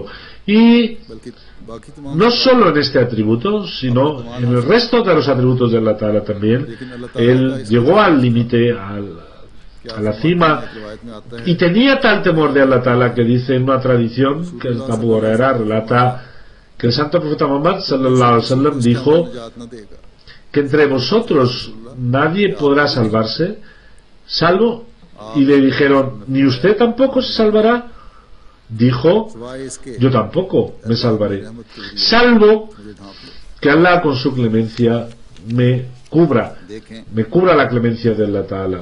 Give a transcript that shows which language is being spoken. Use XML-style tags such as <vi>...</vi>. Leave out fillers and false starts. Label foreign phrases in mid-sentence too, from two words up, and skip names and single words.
<es>Y no solo en este atributo, sino en el resto de los atributos de Allah Ta'ala también. Él llegó al límite, a la cima, y tenía tal temor de Allah Ta'ala que dice en una tradición que el Abu Huraira relata que el santo profeta Muhammad</es> <ar>صلى الله عليه وسلم</ar> <es>dijo que entre vosotros nadie podrá salvarse salvo, y le dijeron, ¿ni usted tampoco se salvará? Dijo, yo tampoco me salvaré, salvo que Allah con su clemencia me cubra la clemencia de Allah Ta'ala.</es>